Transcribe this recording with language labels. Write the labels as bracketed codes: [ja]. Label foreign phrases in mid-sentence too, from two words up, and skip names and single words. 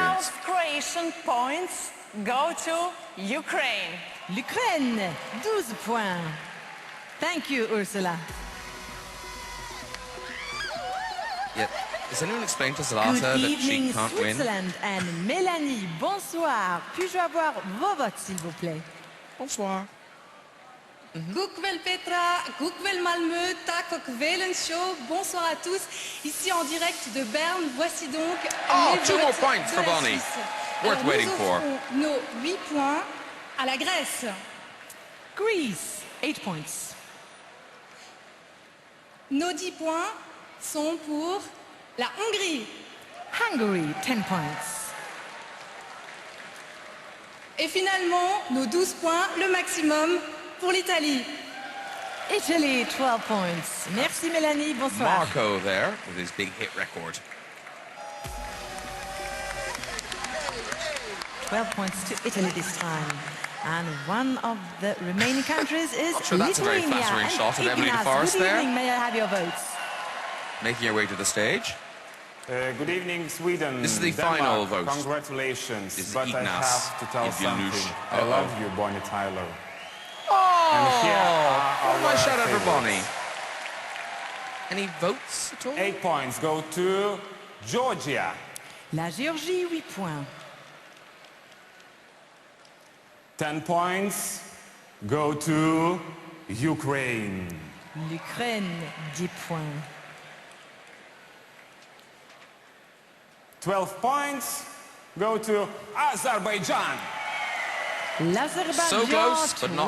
[en] audience. Croatian points go to Ukraine. L'Ukraine, 12 points. Thank you, Ursula. Yet, has anyone explained to Good Zlata that she evening, can't win? Switzerland and Mélanie. Bonsoir. [fr] Puis-je avoir vos votes, s'il vous plaît? Bonsoir. [sv] God kväll Petra, god kväll Malmö, tack och kvällen show. [fr] Bonsoir à tous. Ici en direct de Berne, voici donc [en] Oh, [fr] les [en] 2 more votes [fr] points de [en] for [fr] la [en] Bonnie. [fr] Suisse. [en] Worth [fr] Alors, [en] waiting [fr] nous [en] for. [fr] offrons nos 8 points à la Grèce. [en] Greece, 8 points. [fr] Nos 10 points sont pour la Hongrie. [en] Hungary, 10 points. [fr] Et finalement, nos 12 points, le maximum, pour l'Italie. [en] Italy, 12 points. Merci Mélanie, bonsoir. Marco there with his big hit record. 12 points to Italy this time. And one of the remaining countries is Not sure that's a very Lithuania. flattering shot of Emily de Ignas, Forest good there. evening, may I have your votes? Making her way to the stage. Good evening, Sweden. This is the Denmark, final vote. Congratulations. This is But I Ignas have to tell something. I Uh-oh. love you, Bonnie Tyler. Oh! And here are What my our shout out for favorites. Bonnie? Any votes at all? 8 points go to Georgia. [fr] La Géorgie, 8 points. [en] 10 points go to Ukraine. [fr] L'Ukraine, 10 points. [en] 12 points go to Azerbaijan. [fr] L'Azerbaijan, [en] So close, but not